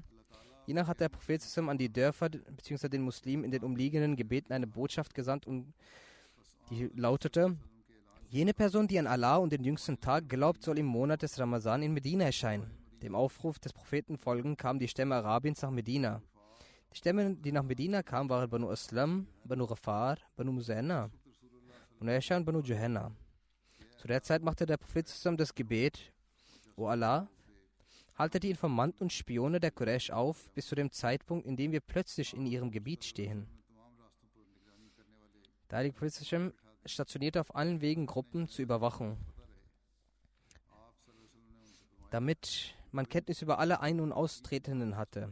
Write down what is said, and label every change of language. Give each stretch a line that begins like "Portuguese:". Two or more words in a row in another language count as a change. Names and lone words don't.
German: Hiernach hat der Prophet an die Dörfer bzw. den Muslimen in den umliegenden Gebieten eine Botschaft gesandt, und die lautete, jene Person, die an Allah und den jüngsten Tag glaubt, soll im Monat des Ramazan in Medina erscheinen. Dem Aufruf des Propheten folgend kamen die Stämme Arabiens nach Medina. Die Stämme, die nach Medina kamen, waren Banu Aslam, Banu Ghafar, Banu Muzanna, Banu Yasha und Banu Juhanna. Zu der Zeit machte der Prophet das Gebet, O Allah, halte die Informanten und Spione der Quraysh auf, bis zu dem Zeitpunkt, in dem wir plötzlich in ihrem Gebiet stehen. Der heilige Prophet stationierte auf allen Wegen Gruppen zur Überwachung, damit man Kenntnis über alle Ein- und Austretenden hatte.